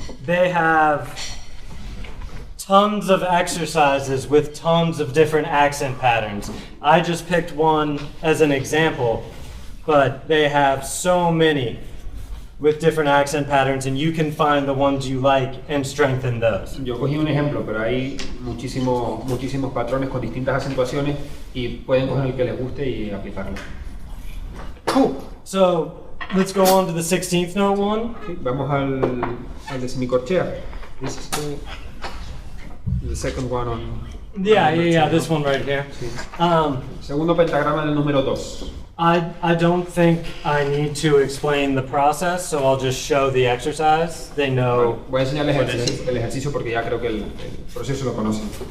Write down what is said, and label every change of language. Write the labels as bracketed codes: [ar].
[en] they have tons of exercises with tons of different accent patterns. I just picked one as an example, but they have so many with different accent patterns, and you can find the ones you like and strengthen those. [es] Yo cogí un ejemplo, pero hay muchísimos patrones con distintas acentuaciones y pueden coger el que les guste y aplicarlo. [en] Cool. So let's go on to the 16th note one. [es] Sí, vamos al de semicorchea. [en] This is the second one on. Yeah, this one right here. [es] Sí. Segundo pentagrama del número 2. [en] I don't think I need to explain the process, so I'll just show the exercise. They know. [es] Voy a enseñarles el ejercicio porque ya creo que el proceso lo conocen.